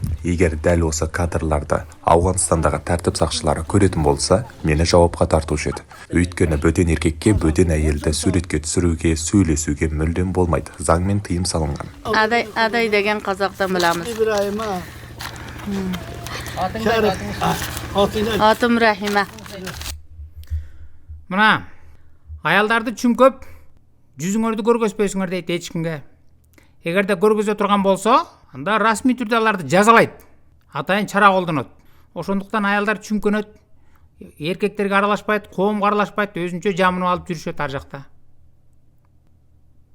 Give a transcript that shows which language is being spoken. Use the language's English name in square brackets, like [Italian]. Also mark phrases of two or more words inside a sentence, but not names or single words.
[Kazakh] Егер дәл осы кадрларды Ауғанстандағы тәртіп сақшылары көретін болса, мені жауапқа тартушы еді. Өйткені бөтен еркекке, бөтен әйелді суретке түсіруге, сөйлесуге мүлдем болмайды. Заңмен тыйым салынған. Адай деген қазақтан білеміз. Атым Рахима. [Kyrgyz] Мына аялдарды чүмкөп жүзүңөрдү көргөзбөйсүңөр дейт эчкимге. Эгерде көргөзө турган болсо, анда расмий түрдө аларды жазалайт. Атайын чара колдонот. Ошондуктан аялдар чүмкөнөт, эркектерге аралашпайт, коомго аралашпайт, өзүнчө жамынып алып жүрүшөт ар жакта.